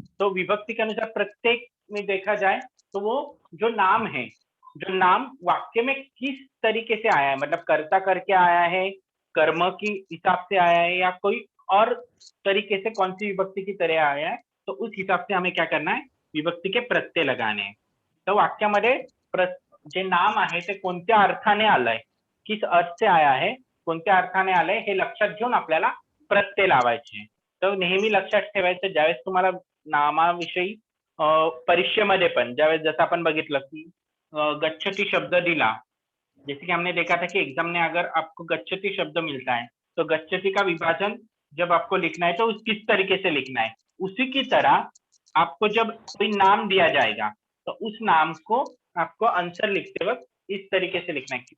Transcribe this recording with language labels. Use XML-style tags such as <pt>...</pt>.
<hi>तो विभक्ति के अनुसार प्रत्येक में देखा जाए तो वो जो नाम है, जो नाम वाक्य में किस तरीके से आया है, मतलब कर्ता करके आया है, कर्म की हिसाब से आया है, या कोई और तरीके से कौन सी विभक्ति की तरह आया है, तो उस हिसाब से हमें क्या करना है, विभक्ति के प्रत्यय लगाने हैं।</hi> <mr>तर वाक्यामध्ये जे नाम आहे ते कोणत्या अर्थाने आलंय,</mr> <hi>किस अर्थ से आया है,</hi> <mr>कोणत्या अर्थाने आलंय हे लक्षात घेऊन आपल्याला प्रत्यय लावायचे। तर नेहमी लक्षात ठेवायचं, ज्यावेळेस तुम्हाला नामाविषयी परीक्षेमध्ये पण ज्यावेळेस जसं आपण बघितलं की गच्छति शब्द दिला,</mr> <hi>जैसे कि हमने देखा था कि एग्जाम में अगर आपको गच्छति शब्द मिलता है तो गच्छति का विभाजन जब आपको लिखना है तो उस किस तरीके से लिखना है, उसी की तरह आपको जब कोई नाम दिया जाएगा तो उस नाम को आपको आंसर लिखते वक्त इस तरीके से लिखना है।</hi>